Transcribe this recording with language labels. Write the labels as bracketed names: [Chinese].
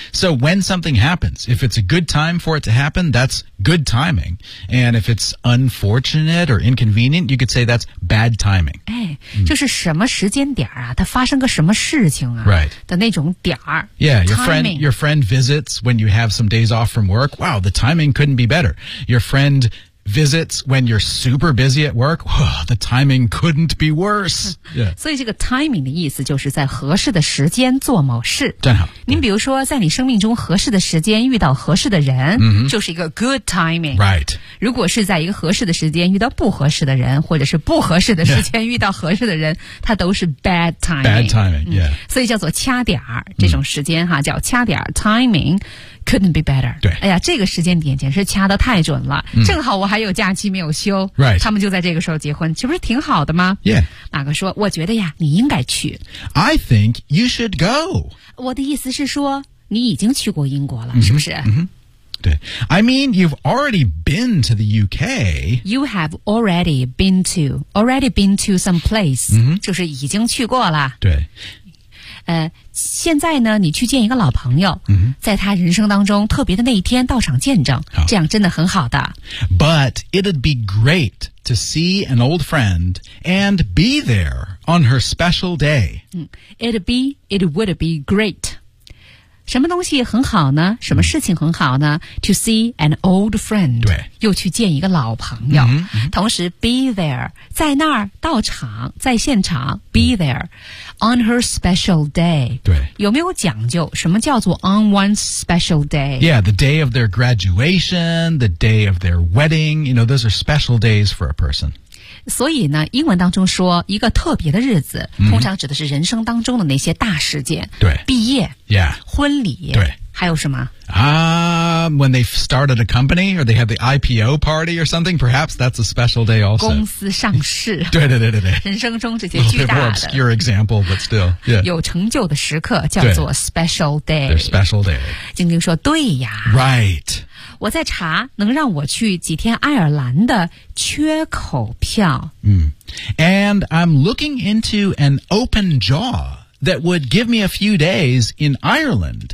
[English] So, when something happens, if it's a good time for it to happen, that's good timing. And if it's unfortunate or inconvenient, you could say that's bad timing. 哎、mm. [Chinese] 就是什么时间点啊它发生个什么事情啊 [English] Right. [Chinese] 的那种点儿。 [English] Yeah, your friend visits when you have some days off from work. Wow, the timing couldn't be better. Your friend visits when you're super busy at work. Oh, the timing couldn't be worse. Yeah. [Chinese] 所以这个 timing 的意思就是在合适的时间做某事。真好。您比如说在你生命中合适的时间遇到合适的人、 mm-hmm. 就是一个 [English] good timing. Right. [Chinese] 如果是在一个合适的时间遇到不合适的人或者是不合适的时间遇到合适的人、 [English] yeah. [Chinese] 它都是 [English] bad timing. Bad timing,、嗯、yeah. [Chinese] 所以叫做掐点儿这种时间哈、mm. 叫掐点儿 [English] timing. Couldn't be better. [Chinese] 对，哎呀，这个时间点简直掐得太准了、嗯。正好我还有假期没有休， [English] right. [Chinese] 他们就在这个时候结婚，这不是挺好的吗 [English] ？Yeah， [Chinese] 马哥说，我觉得呀，你应该去。 [English] I think you should go. [Chinese] 我的意思是说，你已经去过英国了，嗯、是不是？嗯对 [English] I mean, you've already been to the UK. You have already been to, some place.、嗯、 [Chinese] 就是已经去过了。对。现在呢你去见一个老朋友、 mm-hmm. 在他人生当中特别的那一天到场见证、 oh. 这样真的很好的。 [English] But it'd be great to see an old friend and be there on her special day. It would be great. [Chinese] 什么东西很好呢什么事情很好呢、mm-hmm. [English] To see an old friend. [Chinese] 对。又去见一个老朋友。 Mm-hmm. 同时 [English] be there, [Chinese] 在那儿到场在现场 be there. [English] On her special day. [Chinese] 对。有没有讲究什么叫做 on one's special day? [English] Yeah, the day of their graduation, the day of their wedding. You know, those are special days for a person. [Chinese] 所以呢英文当中说一个特别的日子、 mm-hmm. 通常指的是人生当中的那些大事件。对。毕业。 [English] Yeah. [Chinese] 婚礼。对。还有什么 [English] When they started a company or they have the IPO party or something, perhaps that's a special day also. [Chinese] 公司上市。对对对对对。人生中这些巨大的。 [English] A little bit more obscure example, but still.、Yeah. [Chinese] 有成就的时刻叫做 special day. [English] Their special day. [Chinese] 晶晶说对呀。 [English] Right. [Chinese] 我在查能让我去几天爱尔兰的缺口票。 [English] 嗯。And I'm looking into an open jaw. That would give me a few days in Ireland.